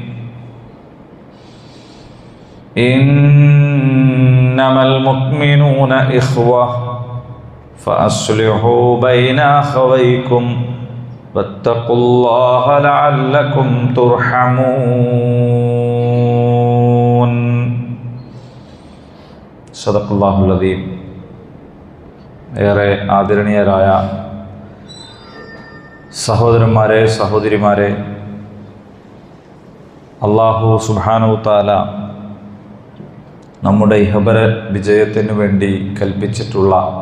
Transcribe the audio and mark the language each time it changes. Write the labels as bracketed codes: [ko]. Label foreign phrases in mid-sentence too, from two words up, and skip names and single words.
[ar] إنما المؤمنون إخوة فأصلحوا بين أخويكم واتقوا الله لعلكم ترحمون. صدق الله العظيم. [ml] ഏറെ ആദരണീയരായ സഹോദരന്മാരെ, സഹോദരിമാരെ, അല്ലാഹു സുബ്ഹാനഹു തആല നമ്മുടെ ഇഹപര വിജയത്തിനു വേണ്ടി കൽപ്പിച്ചിട്ടുള്ള